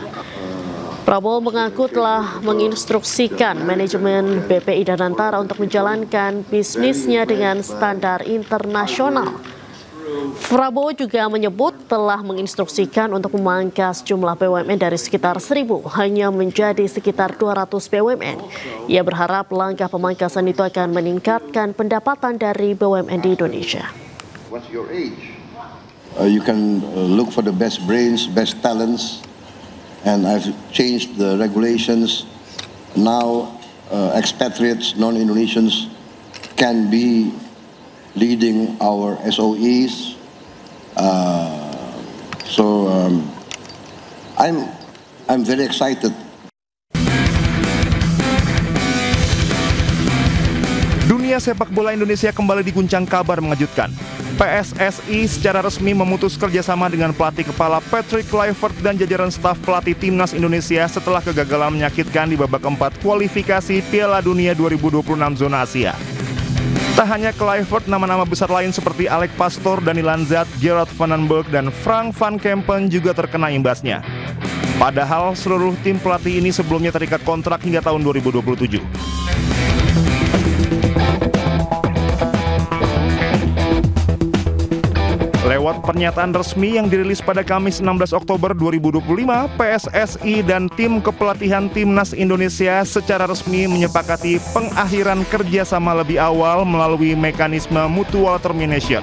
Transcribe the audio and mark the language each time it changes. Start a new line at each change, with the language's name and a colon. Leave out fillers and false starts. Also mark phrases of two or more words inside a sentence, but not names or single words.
Indonesian: Prabowo mengaku telah menginstruksikan manajemen BPI Danantara untuk menjalankan bisnisnya dengan standar internasional. Prabowo juga menyebut telah menginstruksikan untuk memangkas jumlah BUMN dari sekitar 1.000 hanya menjadi sekitar 200 BUMN. Ia berharap langkah pemangkasan itu akan meningkatkan pendapatan dari BUMN di Indonesia.
English: You can look for the best brains, best talents, and I've changed the regulations. Now expatriates, non-Indonesians can be leading our SOEs. I'm very excited.
Indonesian: Dunia sepak bola Indonesia kembali diguncang kabar mengejutkan. PSSI secara resmi memutus kerjasama dengan pelatih kepala Patrick Kluivert dan jajaran staf pelatih Timnas Indonesia setelah kegagalan menyakitkan di babak keempat kualifikasi Piala Dunia 2026 zona Asia. Tak hanya Kluivert, nama-nama besar lain seperti Alex Pastoor, Dani Lanzat, Gerard van den Berg, dan Frank van Kempen juga terkena imbasnya. Padahal seluruh tim pelatih ini sebelumnya terikat kontrak hingga tahun 2027. Lewat pernyataan resmi yang dirilis pada Kamis 16 Oktober 2025, PSSI dan tim kepelatihan Timnas Indonesia secara resmi menyepakati pengakhiran kerjasama lebih awal melalui mekanisme
English: mutual termination.